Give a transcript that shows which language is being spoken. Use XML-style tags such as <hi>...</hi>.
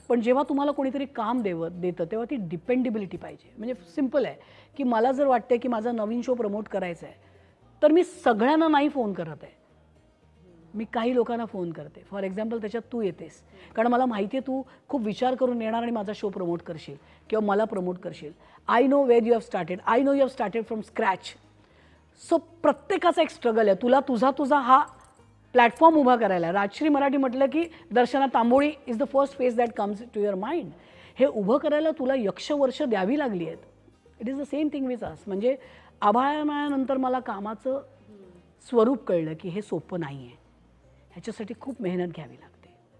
<mr>पण जेव्हा तुम्हाला कोणीतरी काम देतं तेव्हा ती डिपेंडेबिलिटी पाहिजे. म्हणजे सिम्पल आहे की मला जर वाटतंय की माझा नवीन शो प्रमोट करायचा आहे तर मी सगळ्यांना नाही फोन करत आहे, मी काही लोकांना फोन करते. फॉर एक्झाम्पल त्याच्यात तू येतेस, कारण मला माहिती आहे तू खूप विचार करून येणार आणि माझा शो प्रमोट करशील किंवा मला प्रमोट करशील.</mr> <en>I know where you have started, I know you have started from scratch.</en> <mr>So प्रत्येकाचा एक स्ट्रगल आहे. तुझा हा प्लॅटफॉर्म उभा करायला.</mr> <en>राजश्री मराठी म्हटलं की Darshana Tamboli is the first face that comes to your mind.</en> <mr>हे उभं करायला तुला वर्ष द्यावी लागली आहेत.</mr> <en>It is the same thing with us.</en> <mr>म्हणजे आभाळानंतर मला कामाचं स्वरूप कळलं की हे सोपं नाही आहे, ह्याच्यासाठी खूप मेहनत घ्यावी लागते.</mr>